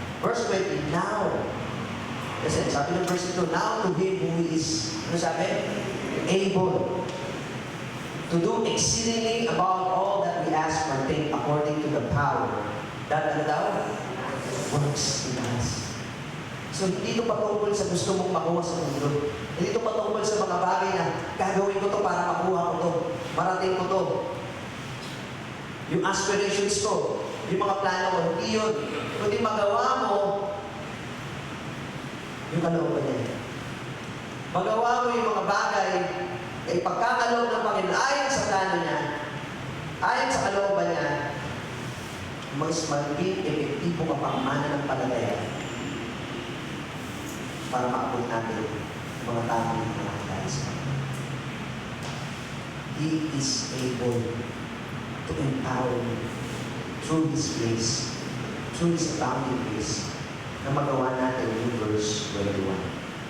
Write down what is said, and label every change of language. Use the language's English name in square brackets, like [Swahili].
[Filipino] Verse 20, now, kasi sabi ng verse 2, [English] now to him who is, [Filipino] ano sabi? [English] Able to do exceedingly above all that we ask or think according to the power that [Filipino] ano daw? [English] Works in us. [Filipino] So hindi ito patungkol sa gusto mong makuha sa mundo. Hindi ito patungkol sa mga bagay na gagawin ko to para makuha ko to. Marating ko to. Yung aspirations ko, yung mga plano ko, hindi yun. Kundi magawa mo yung kalooban niya. Magawa mo yung mga bagay ay pagkakaloob ng Panginoon ayon sa plano niya, ayon sa kalooban niya, mas maging epektibo ka pang mananampalataya para maabot natin ang mga taong nakakaya sa Panginoon. [English] He is able to empower you through His grace, through His abounding grace, [Filipino] na magawa natin yung verse 21.